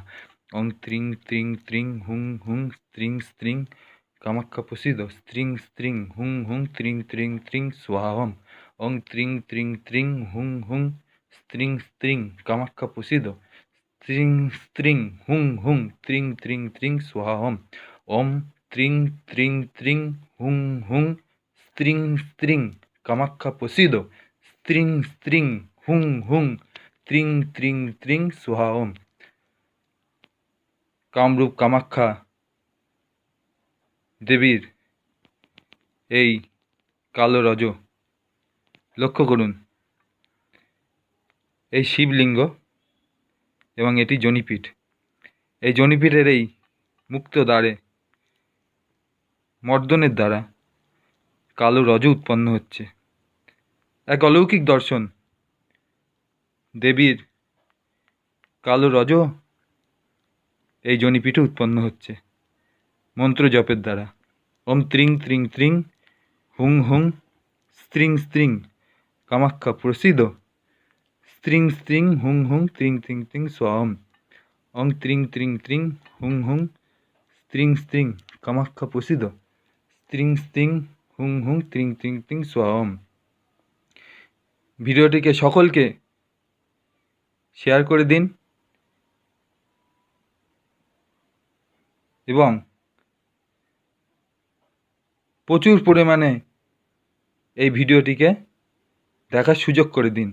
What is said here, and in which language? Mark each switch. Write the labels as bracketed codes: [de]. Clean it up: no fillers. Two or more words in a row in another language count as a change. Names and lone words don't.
[sa] ওং ত্রিং ত্রিং ত্রিং হুং হুং স্ত্রিং স্ত্রিং কামাখ্যা প্রসিদ্ধ স্ত্রিং স্ত্রিং হুং হুং ত্রিং ত্রিং ত্রিং স্বাহম ওং ত্রিং ত্রিং ত্রিং হুং হুং স্ত্রিং স্ত্রিং কামাখ্যা প্রসিদ্ধ স্ত্রিং স্ত্রিং হুং হুং ত্রিং ত্রিং ত্রিং স্বাহম ওম ত্রিং ত্রিং ত্রিং হুং হুং স্ত্রিং স্ত্রিং কামাখ্যা প্রসিদ্ধ স্ত্রিং স্ত্রিং হুং হুং ত্রিং ত্রিং ত্রিং স্বাহম। [bn] কামরূপ কামাখ্যা দেবীর এই কালো রজ লক্ষ্য করুন, এই শিবলিঙ্গ এবং এটি জনিপীঠ। এই জনিপীঠের এই মুক্ত দ্বারে মর্দনের দ্বারা কালো রজ উৎপন্ন হচ্ছে। এক অলৌকিক দর্শন, দেবীর কালো রজ এই জনিপীঠে উৎপন্ন হচ্ছে মন্ত্র জপের দ্বারা। [sa] ওম ত্রিং ত্রিং ত্রিং হুং হুং স্ত্রিং স্ত্রিং কামাখ্যা প্রসিদ্ধ স্ত্রিং স্ত্রিং হুং হুং ত্রিং ত্রিং ত্রিং স্বাহম ওং ত্রিং ত্রিং ত্রিং হুং হুং স্ত্রিং স্ত্রিং কামাখ্যা প্রসিদ্ধ স্ত্রিং স্ত্রিং হুং হুং ত্রিং ত্রিং ত্রিং স্বাহম। [bn] ভিডিওটিকে সকলকে শেয়ার করে দিন এবং প্রচুর পরিমাণে এই ভিডিওটিকে দেখার সুযোগ করে দিন।